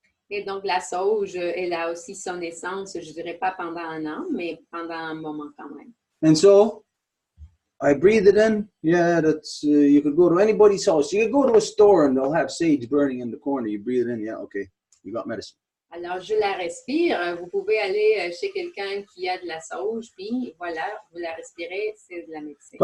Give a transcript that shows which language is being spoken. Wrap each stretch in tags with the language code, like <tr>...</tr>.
<fr>Et donc la sauge, elle a aussi son essence, je dirais pas pendant 1 an, mais pendant un moment quand même.</fr> <en>And so I breathe it in. Yeah, that's you could go to anybody's house. You could go to a store and they'll have sage burning in the corner. You breathe it in. Yeah, okay, you got medicine.</en> <fr>Alors, je la respire. Vous pouvez aller chez quelqu'un qui a de la sauge, puis voilà, vous la respirez, c'est de la médecine.</fr>